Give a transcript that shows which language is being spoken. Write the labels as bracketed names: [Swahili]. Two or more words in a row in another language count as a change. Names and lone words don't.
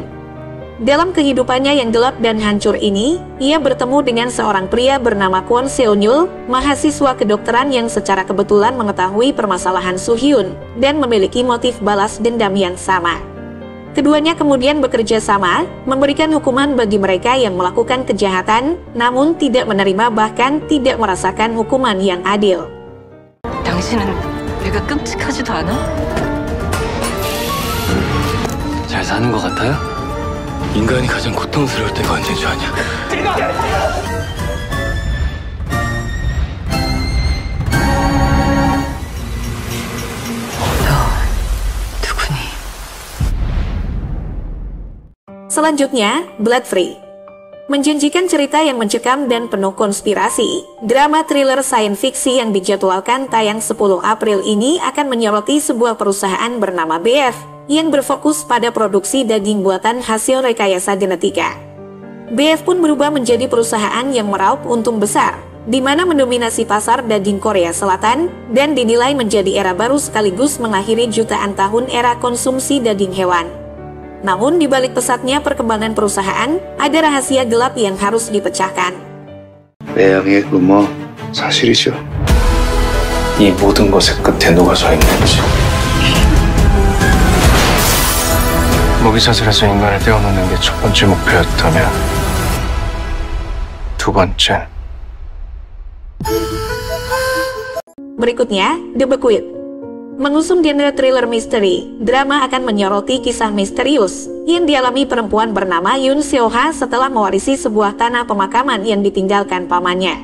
[Indonesian] Dalam kehidupannya yang gelap dan hancur ini, ia bertemu dengan seorang pria bernama Kwon Seonyul, mahasiswa kedokteran yang secara kebetulan mengetahui permasalahan Soo Hyun dan memiliki motif balas dendam yang sama. Keduanya kemudian bekerja sama, memberikan hukuman bagi mereka yang melakukan kejahatan, namun tidak menerima bahkan tidak merasakan hukuman yang adil. [Korean] 당신은 내가 끔찍하지도 않아? 잘 사는 것 같아요? 인간이 가장 고통스러울 때가 언제인 줄 아냐? 너 누구니? [Indonesian] Selanjutnya, Blood Free. Menjanjikan cerita yang mencekam dan penuh konspirasi, drama thriller sains fiksi yang dijadwalkan tayang 10 April ini akan menyoroti sebuah perusahaan bernama BF yang berfokus pada produksi daging buatan hasil rekayasa genetika. BF pun berubah menjadi perusahaan yang meraup untung besar, di mana mendominasi pasar daging Korea Selatan dan dinilai menjadi era baru sekaligus mengakhiri jutaan tahun era konsumsi daging hewan. Namun di balik pesatnya perkembangan perusahaan, ada rahasia gelap yang harus dipecahkan. [Korean] 매형의 rumor 사실이죠. 이 모든 것의 끝에 누가 서 있는지. 먹이사슬에서 인간을 떼어놓는 게 첫 번째 목표였다면 두 번째. [Indonesian] Berikutnya, The Bequeath. Mengusung genre thriller misteri, drama akan menyoroti kisah misterius yang dialami perempuan bernama Yoon Seo-ha setelah mewarisi sebuah tanah pemakaman yang ditinggalkan pamannya.